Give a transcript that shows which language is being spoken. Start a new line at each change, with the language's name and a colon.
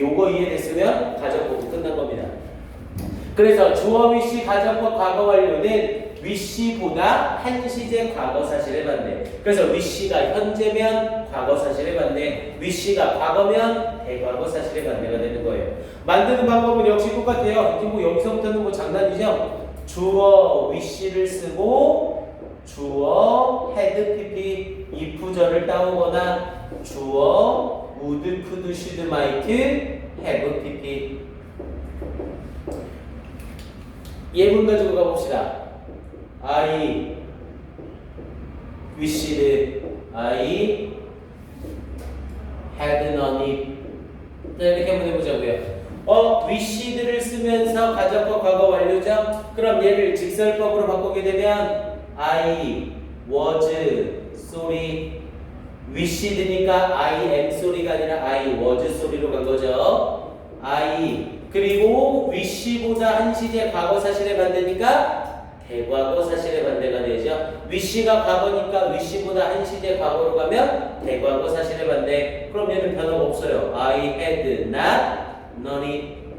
Korean: 요거 이해됐으면 가정법이 끝난 겁니다. 그래서 주어 위시 가정법 과거 완료는 위시보다 한 시제 과거 사실에 반대. 그래서 위시가 현재면 과거 사실에 반대, 위시가 과거면 대과거 사실에 반대가 되는 거예요. 만드는 방법은 역시 똑같아요. 이제 뭐 여기서부터는 뭐 장난이죠. 주어 위시를 쓰고 주어 had pp if절을 따오거나 주어 would, could, should, might, have pp. 예문 가지고 가봅시다.
English: I wished I had none it.
Korean: 이렇게 한번 해보자고요. wished를 쓰면서 가정법 과거 완료죠? 그럼 얘를 직설법으로 바꾸게 되면
English: I was sorry.
Korean: wished니까
English: I am sorry
Korean: 가 아니라
English: I was sorry
Korean: 로 간 거죠. I 그리고 wish보다 한 시제 과거 사실에 반대니까 대과거 사실의 반대가 되죠. wish가 과거니까 wish보다 한 시제 과거로 가면 대과거 사실의 반대. 그럼 얘는 변화가 없어요.
English: I had not known it.